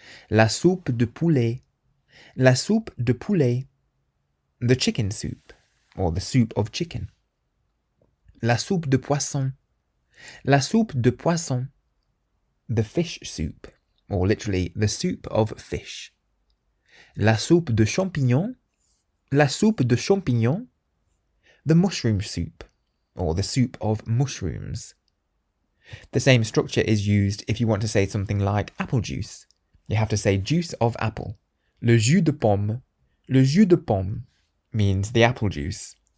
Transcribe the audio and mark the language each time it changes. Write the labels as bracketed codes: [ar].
[fr] La soupe de poulet. La soupe de poulet. [en] The chicken soup, or the soup of chicken. [fr] La soupe de poisson. La soupe de poisson. [en] The fish soup, or literally the soup of fish. [fr] La soupe de champignons. La soupe de champignons. [en] The mushroom soup, or the soup of mushrooms. The same structure is used if you want to say something like apple juice. You have to say juice of apple. [fr] Le jus de pomme. Le jus de pomme [en] means the apple juice.